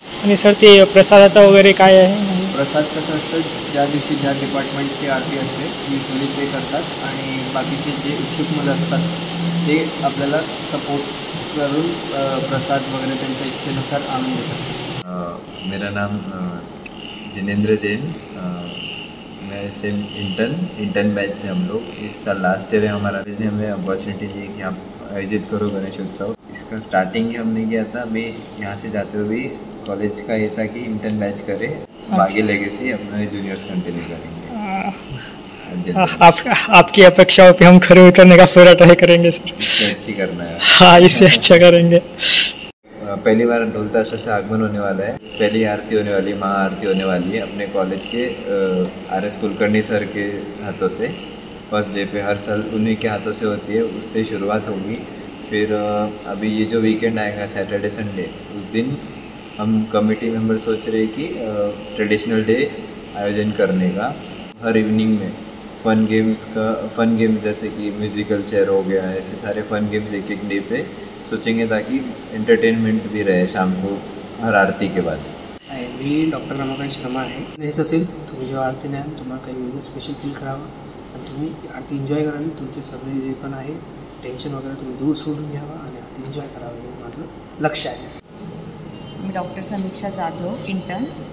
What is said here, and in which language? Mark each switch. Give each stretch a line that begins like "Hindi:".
Marathi: आणि सर ते प्रसादाचा वगैरे काय आहे? प्रसाद कसं असतं, ज्या दिवशी ज्या डिपार्टमेंटची आरती असते युजली ते करतात आणि बाकीचे जे इच्छुक मुलं असतात ते आपल्याला सपोर्ट करून प्रसाद वगैरह त्यांच्या इच्छेनुसार आणून देत असतात।
Hindi: मेरा नाम जिनेंद्र जैन, मैं सेम इंटर्न बैच से हम लोग। इस साल लास्ट ईयर है हमारा, इसने हमें अपॉर्चुनिटी दी कि आप आयोजित करो गणेश उत्सव। इसका स्टार्टिंग हमने किया था, मैं यहाँ से जाते हुए कॉलेज का ये था कि इंटर्न बैच करे, आगे लेगेसी अपना जूनियर्स कंटिन्यू करेंगे। आपकी अपेक्षाओं पे हम खरे उतरने का पूरा ट्राई करेंगे सर। इससे अच्छी करना है। हाँ, इससे अच्छा करेंगे। पहली बार ढोल ताशों से आगमन होने वाला है, पहली आरती होने वाली, महाआरती होने वाली है अपने कॉलेज के RS कुलकर्णी सर के हाथों से। फर्स्ट डे पे हर साल उन्हीं के हाथों से होती है, उससे शुरुआत होगी। फिर अभी ये जो वीकेंड आएगा सैटरडे संडे, उस दिन हम कमेटी मेंबर सोच रहे कि ट्रेडिशनल डे आयोजन करने का। हर इवनिंग में फन गेम्स जैसे कि म्यूज़िकल चेयर हो गया, ऐसे सारे फन गेम्स एक डे पे सोचेंगे ताकि एंटरटेनमेंट भी रहे शाम को हर आरती के बाद।
Marathi: मी डॉक्टर रमाकांत शर्मा आहे। हेच असेल, तुम्ही जेव्हा आरती न्याल तुम्हाला काही वेगळं स्पेशल फील करावं आणि तुम्ही आरती एन्जॉय करा आणि तुमचे सगळे जे पण आहे टेन्शन वगैरे तुम्ही दूर सोडून घ्यावा आणि आरती एन्जॉय करावं, हे माझं लक्ष आहे। मी डॉक्टर समीक्षा जाधव, इंटर्न।